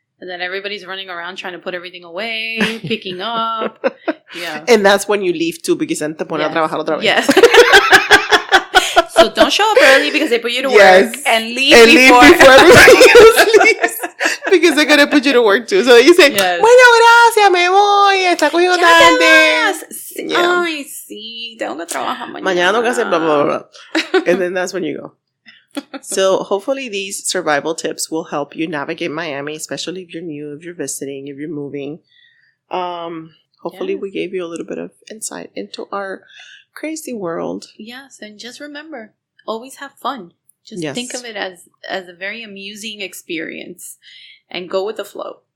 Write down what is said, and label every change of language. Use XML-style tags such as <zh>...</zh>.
<en>And then everybody's running around trying to put everything away, picking up. Yeah. And that's when you leave too, because then</en> <es>te pone a trabajar otra vez.</es> <en>Yes. So don't show up early because they put you to work and leave before everybody else leaves. Because they're going to put you to work too. So you say,</en> <es>bueno, gracias, me voy, está cogiendo tarde. Ay, sí, tengo que trabajar mañana. Mañana tengo que hacer blah, blah, blah.</es> <en>And then that's when you go. So hopefully these survival tips will help you navigate Miami, especially if you're new, if you're visiting, if you're moving. Hopefully we gave you a little bit of insight into our crazy world. Yes, and just remember, always have fun. Just think of it as a very amusing experience and go with the flow.</en>